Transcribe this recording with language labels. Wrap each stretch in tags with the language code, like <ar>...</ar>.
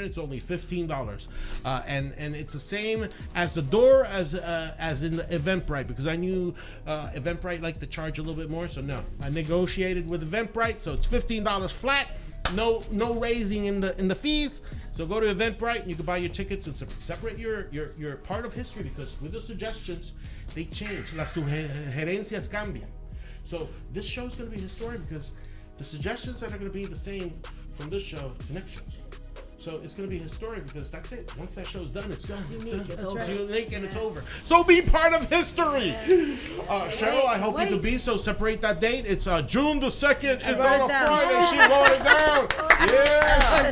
<en>It's only $15, and it's the same as the door as in the Eventbrite, because I knew Eventbrite liked to charge a little bit more, so no, I negotiated with Eventbrite, so it's $15 flat. No raising in the fees. So go to Eventbrite and you can buy your tickets and separate your part of history, because with the suggestions, they change.</en> <es>Las sugerencias cambian.</es> <en>So this show is going to be historic because the suggestions are going to be the same from this show to next show. So it's going to be historic because that's it. Once that show's done, it's done. It's unique. It's over. It's unique and it's over. So be part of history. Cheryl, I hope you can be. So separate that date. It's June the 2nd. It's on a Friday. She wrote it down. Yeah.</en>